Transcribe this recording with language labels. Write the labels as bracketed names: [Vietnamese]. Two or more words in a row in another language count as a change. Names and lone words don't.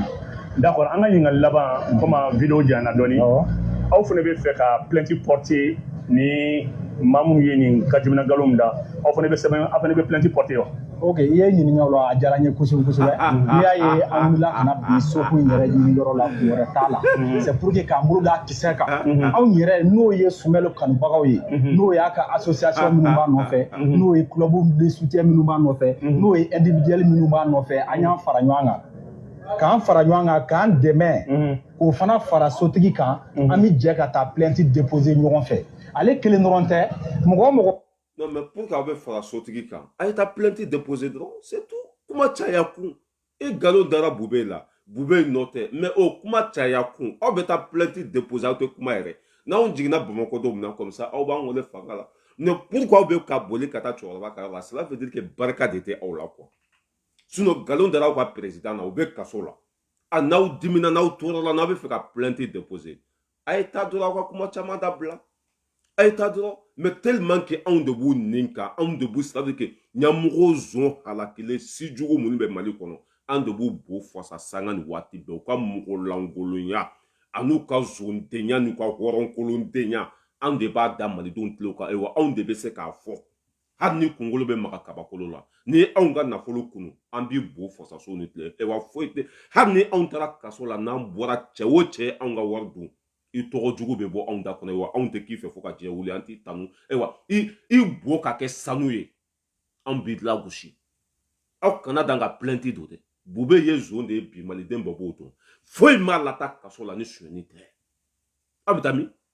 [Bambara] d'accord an ka ɲininkali laban [French] comme vidéo [Bambara] janyana dɔɔni aw fana bɛ fɛ ka [French] plainte porter [Bambara] ni maa minnu ye nin kajimina nkalon da aw fana bɛ [French] plainte porter [Bambara] wa ok i ye ɲininka o la a diyara n ye kosɛbɛ kosɛbɛ n'i y'a ye an wulila ka na bi soko in yɛrɛ ɲini yɔrɔ la kun wɛrɛ t'a la [French] c'est pour que [Bambara] k'an bolo da kisɛ kan anw yɛrɛ n'o ye Sumɛli kanubagaw ye n'o y'a ka association minnu b'a nɔfɛ n'o ye [French] club de soutien [Bambara] minnu b'a nɔfɛ n'o ye individuel minnu b'a nɔfɛ an y'an fara ɲɔgɔn kan k'an fara ɲɔgɔn kan k'an dɛmɛ k'o fana fara sotigi kan an bɛ jɛ ka taa [French] plainte déposer [Bambara] ɲɔgɔn fɛ ale kelen dɔrɔn tɛ mɔgɔ o mɔgɔ. [French] Non, mais pour [Bambara] qu'aw bɛ fara sotigi kan a ye taa [French] plainte déposer [Bambara] dɔrɔn [French] c'est tout [Bambara] kuma caya kun e nkalon dara Bube la Bube nɔ tɛ mais o kuma caya kun aw bɛ taa [French] plainte déposer [Bambara] aw tɛ kuma yɛrɛ n'anw jiginna Bamakɔ don min na [French] comme ça [Bambara] aw b'an wele fanga la [French] mais pourquoi [Bambara] aw bɛ ka boli ka taa cɛkɔrɔba ka yɔrɔ la [French] cela veut dire que [Bambara] barika de tɛ aw la quoi sinon nkalon dara aw ka président na u bɛ kaso la a n'aw dimina n'aw tɔɔrɔ la n'a bɛ fɛ ka [French] plainte déposer [Bambara] a ye taa dɔrɔn aw ka kuma caman dabila a ye taa dɔrɔn [French] mais tellement que [Bambara] anw de b'u nin kan anw de b'u [French] c'est à dire que [Bambara] ɲɛmɔgɔw zon halakilen si jugu minnu bɛ Mali kɔnɔ an de b'u bo fasa sanga ni waati bɛɛ u ka mɔgɔlankolonya an'u ka zondenya n'u ka hɔrɔnkolondenya anw de b'a da malidenw tulo kan ayiwa anw de bɛ se k'a fɔ hali ni kunkolo bɛ maga kabakolo la ni anw ka nafolo kunu an b'i bo fasaso ni tile ayiwa foyi tɛ hali ni anw taara kaso la n'an bɔra cɛ o cɛ anw ka wari dun i tɔgɔ jugu bɛ bɔ anw da kɔnɔ ayiwa anw tɛ k'i fɛ fo ka diɲɛ wuli an t'i tanu ayiwa i bo ka kɛ sanu ye anw b'i lagosi aw kana dan ka plainte don dɛ Bube ye zone de bi maliden bɛɛ b'o dɔn foyi m'a lata kaso la ni sonyɛni tɛ aw bɛ taa min